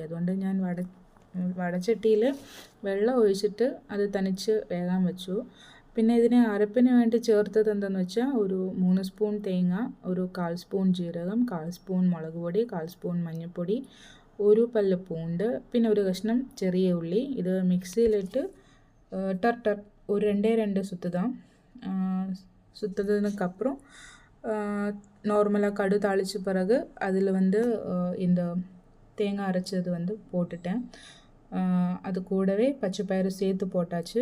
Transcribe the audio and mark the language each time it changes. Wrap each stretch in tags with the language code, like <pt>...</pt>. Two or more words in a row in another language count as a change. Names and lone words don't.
<ml>അതുകൊണ്ട് ഞാൻ വടച്ചട്ടിയിൽ വെള്ളം ഒഴിച്ചിട്ട് അത് തനിച്ച് വേഗം വെച്ചു. പിന്നെ ഇതിന് അരപ്പിന് വേണ്ടി ചേർത്തത് എന്താണെന്ന് വെച്ചാൽ ഒരു 3 സ്പൂൺ തേങ്ങ, ഒരു 1/4 സ്പൂൺ ജീരകം, 1/4 സ്പൂൺ മുളക് പൊടി, 1/4 സ്പൂൺ മഞ്ഞൾപ്പൊടി, ഒരു പല്ല് പൂണ്ട്, പിന്നെ ഒരു കഷ്ണം ചെറിയ ഉള്ളി. ഇത് മിക്സിയിലിട്ട്</ml> <ta>ஒரு 2 சுற்று தான். சுற்றுனதுக்கப்புறம் நார்மலாக கடு தாளித்த பிறகு அதில் இந்த தேங்காய் அரைச்சது போட்டுட்டேன். அது கூடவே பச்சை பயிறு சேர்த்து போட்டாச்சு.</ta>